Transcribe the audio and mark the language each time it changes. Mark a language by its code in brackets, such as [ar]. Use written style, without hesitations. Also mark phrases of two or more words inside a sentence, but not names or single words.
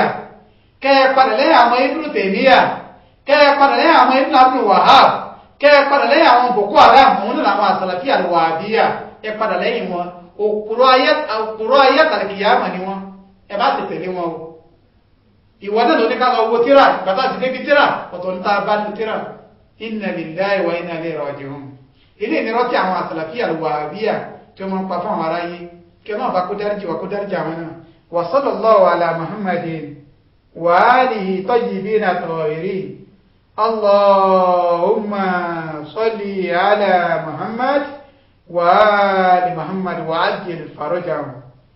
[yo] Kẹ́ ẹ padà lẹ́yìn àwọn Ibn Taymiyyah. Kẹ́ ẹ padà lẹ́yìn àwọn Ibn Abdul Wahhab. Kẹ́ ẹ padà lẹ́yìn àwọn Boko Haram, òun náà àwọn àsàlàfíà al-Wahhabiyya. Ẹ padà lẹ́yìn wọn. Òkúrọ̀ ayé àtàlìkìyàmà ni wọ́n. Ẹ bá ti tẹ̀lé wọn o. Ìwọ náà ló ní ká lọ wo tíra, ìgbàtà ti débi tíra, ọ̀tọ̀ ní ta bá ní tíra. [ar] إنا لله وإنا إليه راجعون. [yo] Ilé ìnirọ́ tí àwọn àsàlàfíà al-Wahhabiyya tí wọ́n ń pa fún àwọn aráyé, kí wọ́n bá kó dáríjì wa kó dáríjì àwọn náà. [ar] وصلى الله على محمد وآله الطيبين الطاهرين. اللهم صل على محمد وآل محمد وعجل فرجهم.